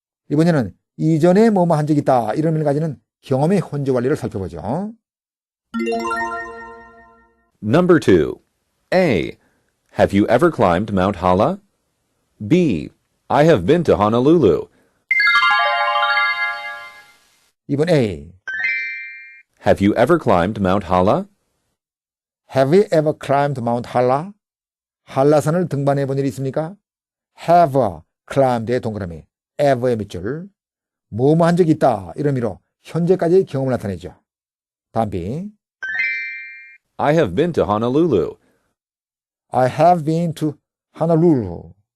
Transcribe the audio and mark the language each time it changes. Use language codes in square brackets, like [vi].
[ko] 이번에는 이전에 뭐뭐 한 적이 있다 이런 의미를 가지는 경험의 현재 완료를 살펴보죠. [en] Number 2. A. Have you ever climbed Mount Hala? B. I have been to Honolulu. [ko] 2번 A. [en] Have you ever climbed Mount Hala? Have you ever climbed Mount Hala? [ko] 한라산을 등반해 본 일이 있습니까? Have climbed의 동그라미 ever의 밑줄 뭐뭐 한 적이 있다 이런 의미로 현재까지의 경험을 나타내죠. 다음 B. [en] I have been to Honolulu. I have been to Honolulu.